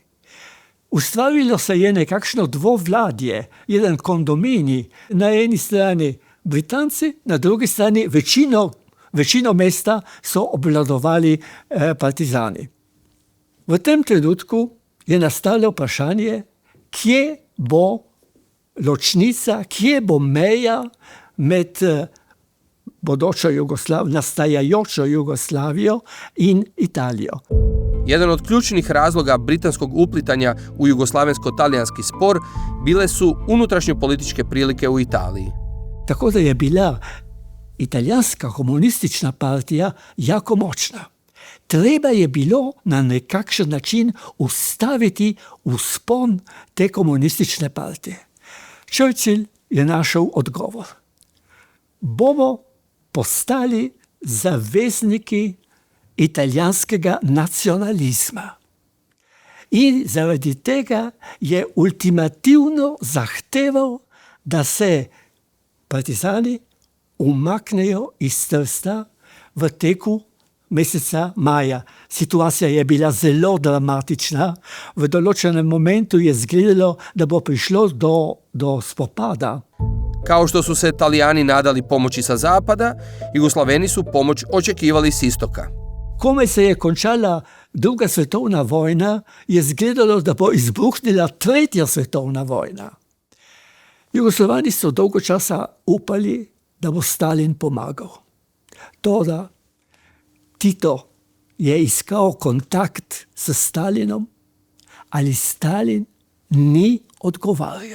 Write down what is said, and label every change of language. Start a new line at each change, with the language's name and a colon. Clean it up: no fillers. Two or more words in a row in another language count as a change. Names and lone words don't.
Slovenian: Ustvarilo se je nekakšno dvovladje,
Croatian: jedan kondominij,
Slovenian: na eni strani Britanci, na drugi strani večino mesta so obvladovali partizani. V tem trenutku je nastalo vprašanje, kje bo ločnica, kje bo meja med nastajajočo Jugoslavijo in Italijo.
Croatian: Jedan od ključnih razloga britanskog uplitanja u jugoslavensko-talijanski spor bile su unutrašnjopolitičke prilike u Italiji.
Slovenian: Tako da je bila italijanska komunistična partija jako močna. Treba je bilo na nekakšen način ustaviti vzpon te komunistične partije. Churchill je našel odgovor. Bomo postali zavezniki italijanskega nacionalizma. In zaradi tega je ultimativno zahteval, da se partizani umaknejo iz Trsta v teku meseca maja. Situacija je bila zelo dramatična. V določenem momentu je izgledalo, da bo prišlo do spopada.
Croatian: Kao što su se Talijani nadali pomoći sa zapada, Jugoslaveni su pomoć očekivali s istoka.
Slovenian: Komaj se je končala Druga svetovna vojna, je izgledalo, da bo izbruhnila Tretja svetovna vojna. Jugoslavani so dolgo časa upali, da bo Stalin pomagal. Toda Tito je iskal kontakt s Stalinom, ali Stalin ni odgovarjal.